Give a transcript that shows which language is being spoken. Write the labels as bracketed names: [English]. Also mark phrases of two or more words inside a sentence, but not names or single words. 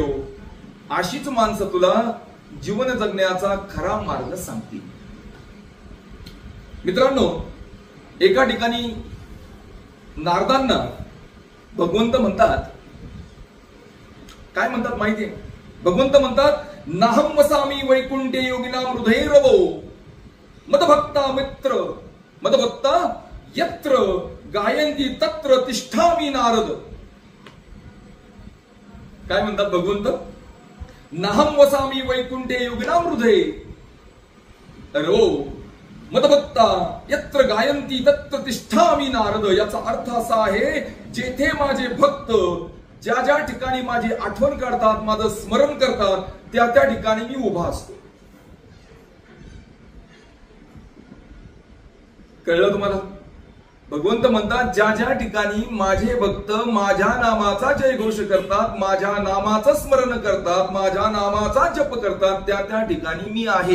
[Marathi] अशीच माणसं तुला जीवन जगण्याचा खरा मार्ग सांगतील. मित्रांनो, एका ठिकाणी नारदांना भगवंत म्हणतात, काय म्हणतात माहितीये? भगवंत म्हणतात, [Sanskrit] नाहम वसामी वैकुंठे योगिनाम हृदये रवो मदभक्ता मित्र मदभक्ता यत्र गायंती तत्र तिष्ठामी नारद. [Marathi] काय म्हणतात भगवंत? [Sanskrit] नाहम वसामी वैकुंठे योगिनाम हृदये रवो मदभक्ता यत्र गायंती तत्र तिष्ठामी नारद. [Marathi] याचा अर्थ असा आहे, जेथे माझे भक्त ज्या ज्या ठिकाणी माझी आठवण करतात, माझं स्मरण करतात, त्या त्या ठिकाणी मी उभा असतो. कळलं तुम्हाला? भगवंत म्हणतात, ज्या ज्या ठिकाणी माझे भक्त माझ्या नामाचा जयघोष करतात, माझ्या नामाचं स्मरण करतात, माझ्या नामाचा जप करतात, त्या त्या ठिकाणी मी आहे.